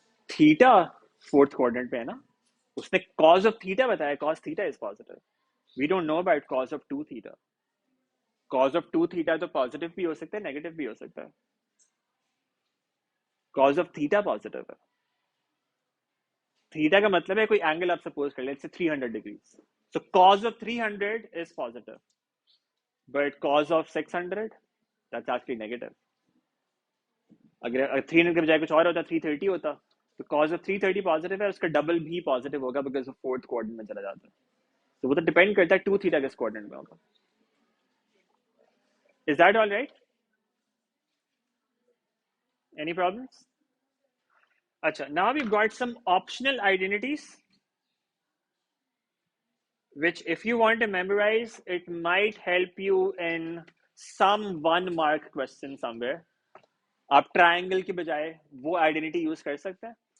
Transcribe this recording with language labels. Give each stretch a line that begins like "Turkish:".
Hindi: Theta fourth quadrant पे है ना, उसने cos of theta बताया,
English: cos theta is positive. We don't know about cos of 2 theta.
Hindi: Cos of 2 theta तो positive भी हो सकता है, negative भी हो सकता है.
English: Cos of theta positive
Hindi: है. थीटा का मतलब है कोई एंगल आप सपोज कर ले,
English: let's say 300 degrees. So cos of 300 is positive, but cos of 600 that's actually negative.
Hindi: अगर 300 के बजाय कुछ और होता, 330 होता, तो cos of 330 पॉजिटिव है, उसका डबल भी पॉजिटिव होगा बिकॉज ऑफ फोर्थ क्वाड्रेंट में चला जाता है. तो वो तो डिपेंड करता है 2 थीटा किस क्वाड्रेंट में होगा.
English: Is that all right? Any problems? अच्छा, now we got some optional identities which if you want to memorize, it might help you in some 1 mark question somewhere.
Hindi: आप ट्रायंगल की बजाय वो आइडेंटिटी यूज कर सकते हैं.